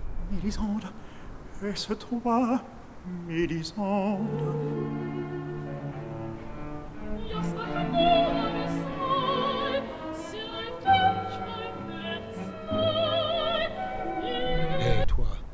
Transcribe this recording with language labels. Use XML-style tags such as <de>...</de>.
<fr>Mélisande, est-ce toi, Mélisande?</fr> <ru>Я свернула весной, серой тучной весной, и</ru> <fr>Et toi,</fr>